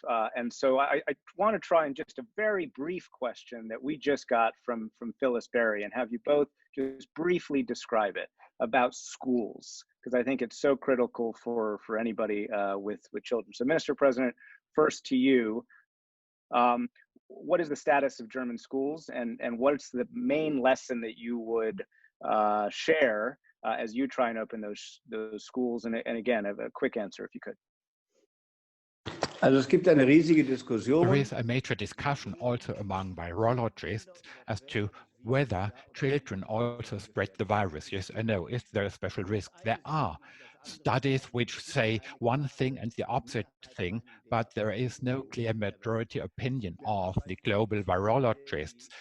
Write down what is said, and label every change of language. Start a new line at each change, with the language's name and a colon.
English: And so I want to try and just a very brief question that we just got from Phyllis Berry, and have you both just briefly describe it about schools, because I think it's so critical for anybody with children. So Mr. President, first to you, what is the status of German schools, and what's the main lesson that you would share as you try and open those schools? And again, a quick answer if you could.
German: Also es gibt eine riesige Diskussion.
English: There is a major discussion also among virologists as to whether children also spread the virus. Yes or no? Is there a special risk? There are studies which say one thing and the opposite thing, but there is no clear majority opinion of the global virologists.